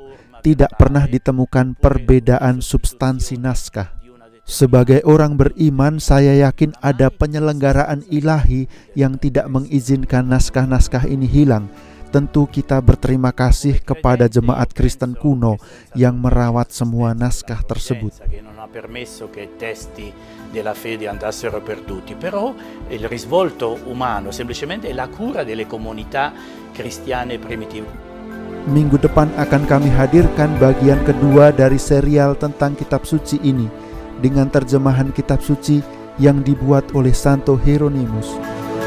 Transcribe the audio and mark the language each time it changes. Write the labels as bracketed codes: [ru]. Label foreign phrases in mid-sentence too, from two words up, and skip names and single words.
[id] Tidak pernah ditemukan perbedaan substansi naskah. Sebagai orang beriman, saya yakin ada penyelenggaraan ilahi yang tidak mengizinkan naskah-naskah ini hilang. Tentu kita berterima kasih kepada jemaat Kristen kuno yang merawat semua naskah tersebut. [it] Della fede andassero perduti, però il risvolto umano semplicemente è la cura delle comunità cristiane primitive. [id] Minggu depan akan kami hadirkan bagian kedua dari serial tentang kitab suci ini dengan terjemahan kitab suci yang dibuat oleh Santo Hieronymus.